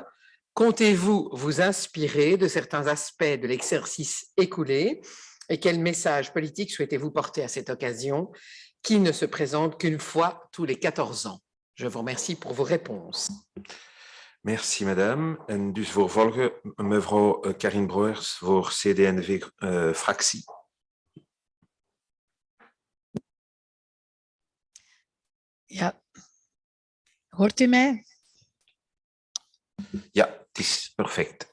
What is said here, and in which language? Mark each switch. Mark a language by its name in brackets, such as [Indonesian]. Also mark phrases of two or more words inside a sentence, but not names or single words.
[French] Comptez-vous vous inspirer de certains aspects de l'exercice écoulé? Et quel message politique souhaitez-vous porter à cette occasion qui ne se présente qu'une fois tous les 14 ans? Je vous remercie pour vos réponses. Merci, madame. [Dutch] En dus voor volgen, mevrouw Karin Broers voor CD&V-fractie. Ja, hoort u mij? Ja, het is perfect.